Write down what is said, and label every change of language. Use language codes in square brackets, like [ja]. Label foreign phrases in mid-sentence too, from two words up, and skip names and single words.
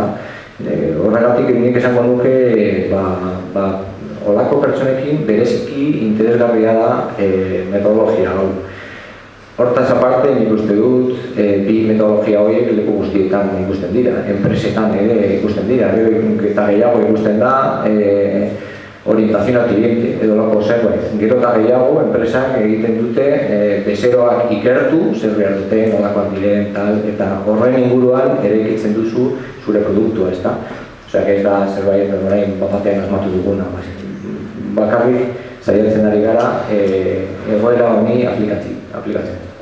[eu] Horregatik nik esango nuke olako pertsonekin bereziki interesgarria da metodologia hau. Hortaz aparte, nik uste dut, bi metodologia horiek leku guztietan ikusten dira, enpresetan ere ikusten dira, eta gehiago ikusten da [es] orientación al cliente [eu] edo lako zerbait. Gero eta gehiago enpresak egiten dute bezeroak ikertu, zer behar dute, nolakoak diren, tal, eta horren inguruan eraikitzen duzu zure produktua, ezta? Osea, ez da zerbait orain batean asmatu duguna. Bakarrik saiatzen ari gara egoera honi aplikatzen.